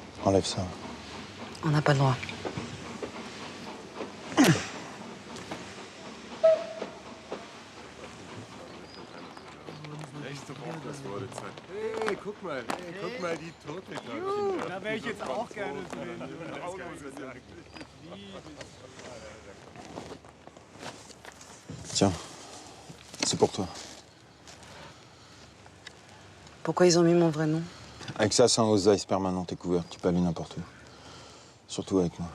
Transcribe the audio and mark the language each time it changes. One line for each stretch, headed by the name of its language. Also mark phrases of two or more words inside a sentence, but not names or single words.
French: Enlève ça. On n'a pas le droit.
German: Hey, guck mal, die Tote da. Da wäre ich jetzt auch gerne drin.
French: Tiens, c'est pour toi. Pourquoi ils ont mis mon vrai nom? Avec ça, c'est un Alzheimer permanent, t'es couvert, tu peux aller n'importe où. Surtout avec moi.